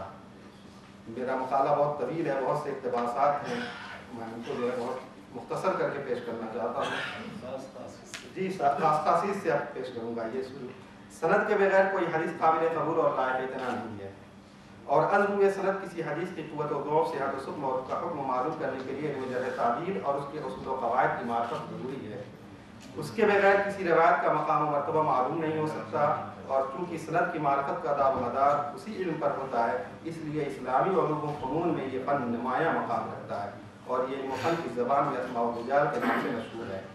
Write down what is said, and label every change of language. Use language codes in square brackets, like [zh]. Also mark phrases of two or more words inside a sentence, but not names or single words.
[ur] میرا مقالہ بہت طویل ہے، بہت سے اقتباسات ہیں، میں ان کو جو ہے بہت مختصر کر کے پیش کرنا چاہتا ہوں۔ جی خاص خاصیت سے آپ پیش کروں گا۔ یہ سند کے بغیر کوئی حدیث قابل قبول اور لائق اتنا نہیں ہے، اور عزم سند کسی حدیث کی قوت و ضعف، صحت و سقم اور اس کا حکم معلوم کرنے کے لیے وجہ تعبیر اور اس کے اصول و قواعد کی معرفت ضروری ہے۔ اس کے بغیر کسی روایت کا مقام و مرتبہ معلوم نہیں ہو سکتا، اور چونکہ سند کی معرفت کا دار و مدار اسی علم پر ہوتا ہے، اس لیے اسلامی علوم و فنون میں یہ فن نمایاں مقام رکھتا ہے، اور یہ علم و فن کی زبان میں اسماء الرجال کے نام سے مشہور ہے۔